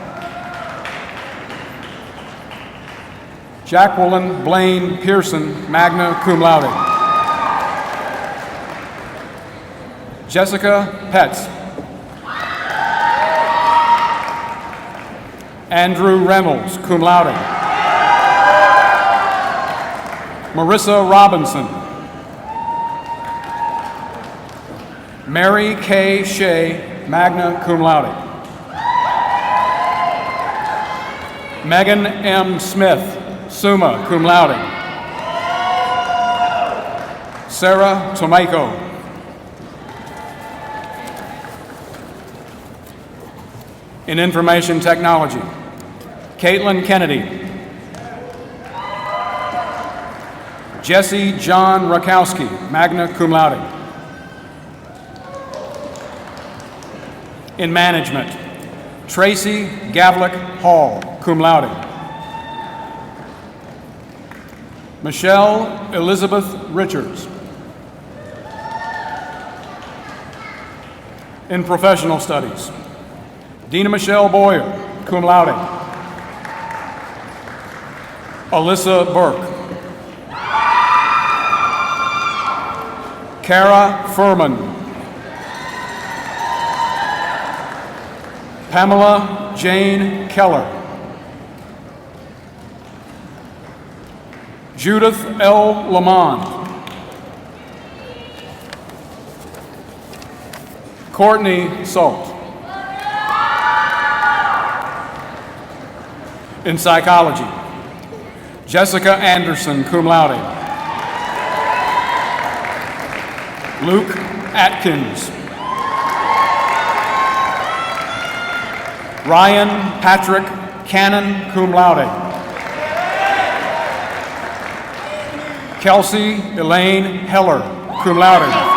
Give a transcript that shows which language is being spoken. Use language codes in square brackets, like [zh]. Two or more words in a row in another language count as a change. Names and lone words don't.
[en] Jacqueline Blaine Pearson, [la] magna cum laude. [en] Jessica Petz. Andrew Reynolds, [la] cum laude. [en] Marissa Robinson. Mary K. Shea, [la] magna cum laude. Megan M. Smith, summa cum laude. [en] Sarah Tomiko. In information technology, Caitlin Kennedy. Jesse John Rakowski, [la] magna cum laude. [en] In management, Tracy Gavlik Hall, [la] cum laude. [en] Michelle Elizabeth Richards. In professional studies, Dina Michelle Boyer, [la] cum laude. [en] Alyssa Burke. Kara Furman. Pamela Jane Keller. Judith L. Lamont. Courtney Salt. In psychology, Jessica Anderson, [la] cum laude. [en] Luke Atkins. Ryan Patrick Cannon, [la] cum laude. [en] Kelsey Elaine Heller, [la] cum laude.